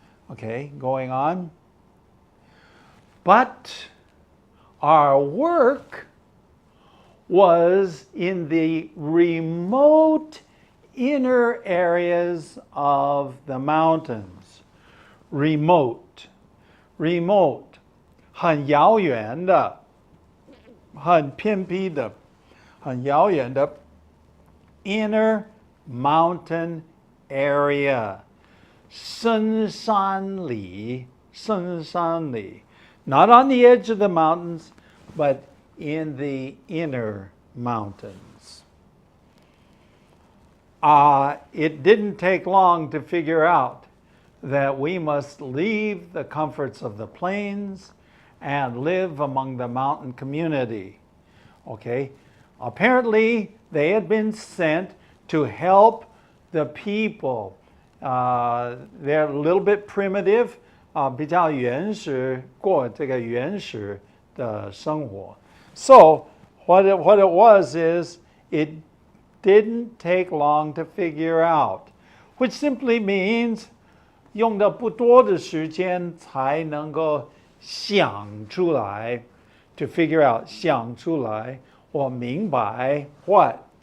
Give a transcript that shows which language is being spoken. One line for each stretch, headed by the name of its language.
English: Okay, going on. But our work was in the remote inner areas of the mountains. Remote, remote,
Chinese: 很遥远的，很偏僻的，很遥远的
English: inner mountain area.
Chinese: 深山里，深山里.
English: Not on the edge of the mountains, but in the inner mountains. It didn't take long to figure out that we must leave the comforts of the plains and live among the mountain community. Okay? Apparently, they had been sent to help the people. They're a little bit primitive,
Chinese: 比较原始，过这个原始的生活.
English: So, what it was is, it didn't take long to figure out, which simply means
Chinese: 用的不多的时间才能够想出来
English: to figure out
Chinese: 想出来或明白
English: what?